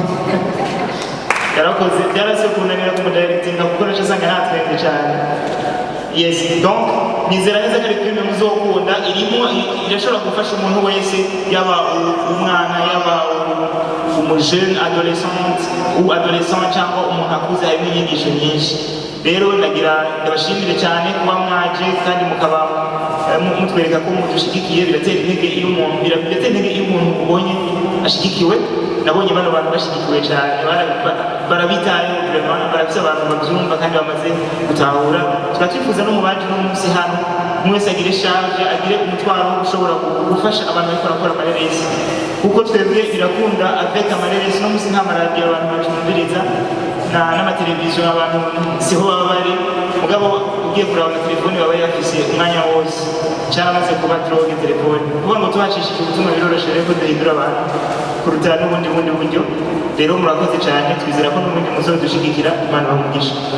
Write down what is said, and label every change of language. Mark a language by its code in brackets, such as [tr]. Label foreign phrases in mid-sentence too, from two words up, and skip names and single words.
[rn] yarakoze byarase kunanira kumudirectinga kuko naje sanga natwende cyane yes donc nizera neza ko ari filime muzokunda irimo irashobora gufasha umuntu wese yaba umwana yaba umujeune adolescent cyangwa umuntu akuze harimo inyigisho nyinshi rero ndagira ndabashimire cyane kuba mwaje kandi mukaba mutwereka ko mudushigikiye biratera intege iyo umuntu ubonye ashigikiwe nabonye bano bantu bashigikiwe cyane barabitayeho barafise abantu babyumva kandi bamaze gutahura turatwifuza no mu bandi no munsi hano umwe wese agire charge agire umutwaro ushobora gufasha abantu bariko barakora amareresi kuko twebwe birakunda avec amareresi no munsi nta maradiyo abantu bacumviriza n'amateleviziyo abantu siho baba bari mugabo ugiye kuraba na telefone baba yafise umwanya wose cyaramaze kuba droge telefone kuvuga ngo tuhacishije ubutumwa biroroshe rero ko duhindura abantu kuruta n'ubundi buryo rero murakoze cyane twizera ko n'ubundi muzodushigikira Imana bamugisha